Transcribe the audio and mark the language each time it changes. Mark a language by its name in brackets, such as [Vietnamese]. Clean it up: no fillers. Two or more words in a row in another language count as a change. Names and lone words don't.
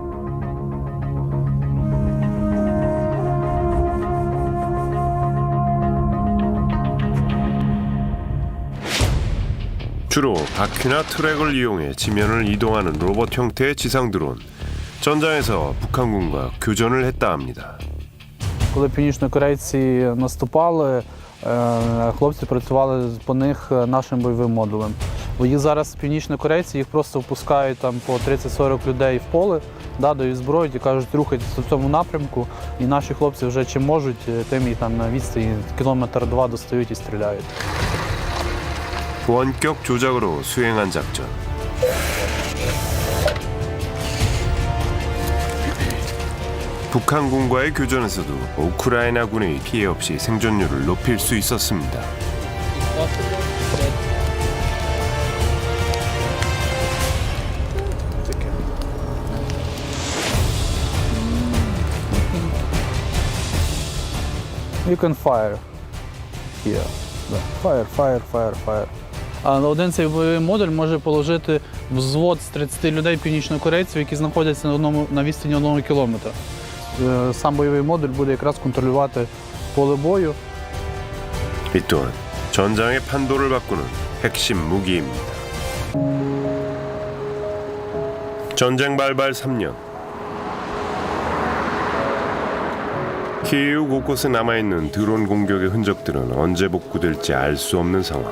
[Korean] 주로 바퀴나 트랙을 이용해 지면을 이동하는 로봇 형태의 지상 드론. 전장에서 북한군과 교전을 했다 합니다. [Ukrainian] Коли північнокорейці наступали, хлопці працювали по них нашим бойовим модулем. Їх зараз північнокорейці, їх просто впускають там по 30-40 людей в поле, дають зброю і кажуть, рухайтеся в цьому напрямку. І наші хлопці вже чим можуть, тим і там на відстані кілометр-два достають і стріляють. [Korean] 원격 조작으로 수행한 작전. 북한군과의 교전에서도 우크라이나군의 피해 없이 생존율을 높일 수 있었습니다. [English] You can fire here. Fire. [Ukrainian] Один цей бойовий модуль може положити взвод з 30 людей північнокорейців, які знаходяться на відстані 1 кілометра. Сам бойовий модуль буде якраз контролювати поле бою. [Korean] 이 또한 전장의 판도를 바꾸는 핵심 무기입니다. 전쟁 발발 3년. 키이우 곳곳에 남아있는 드론 공격의 흔적들은 언제 복구될지 알 수 없는 상황.